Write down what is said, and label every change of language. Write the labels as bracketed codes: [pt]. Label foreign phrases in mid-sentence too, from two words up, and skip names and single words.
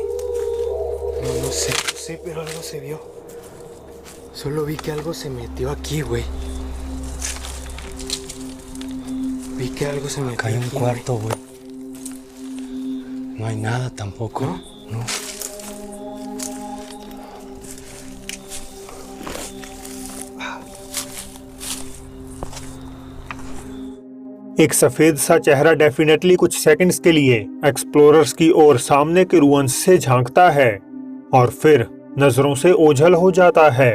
[es] No sé, pero algo se vio. Solo vi que algo se metió aquí, güey. Vi que algo se metió Acá hay un aquí, cuarto, güey. No hay nada tampoco. ¿No? No. [hi] एक सफेद सा चेहरा डेफिनेटली कुछ सेकंड्स के लिए एक्सप्लोरर्स की ओर सामने के रुअंस से झांकता है और फिर नजरों से ओझल हो जाता है।